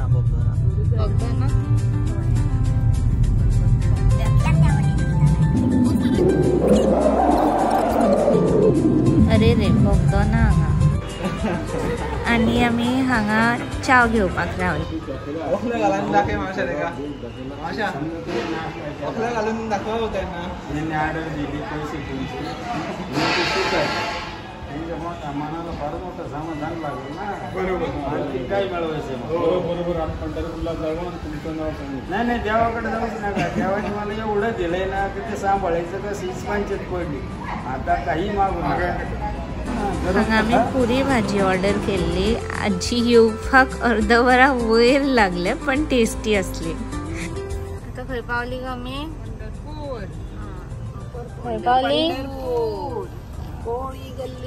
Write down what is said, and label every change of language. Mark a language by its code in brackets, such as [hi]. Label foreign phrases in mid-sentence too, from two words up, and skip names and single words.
[kok] बोगदो ना? अरे रे बोगदो ना हांगा। आणि आमी हांगा चाव घेवपाक रावली। ओखले घालून दाखय मावशा तेका, मावशा ओखले घालून दाखव तेन्ना [mr] यांनी ऑर्डर दिली पैसे मनाला फार मोठं समाधान लागलं ना। बरोबर, आणखी काय मिळवायचं? बरोबर, पंढरपूरला जाऊन तुमचं नाव सांगितलं। नाही देवाकडे जाऊच नका, देवाने मला एवढं दिलंय ना की ते सांभाळायचं का हीच पंचायत पडली। आता काही मागू नका। [kok] हांगा आमी पुरी भाजी ऑर्डर केल्ली, आजी येवपाक अर्दवरा वयर लागले पण टेस्टी असली। आता खंय पावली ग आमी? पंढरपूर। खंय पावली? कोळी गल्ली।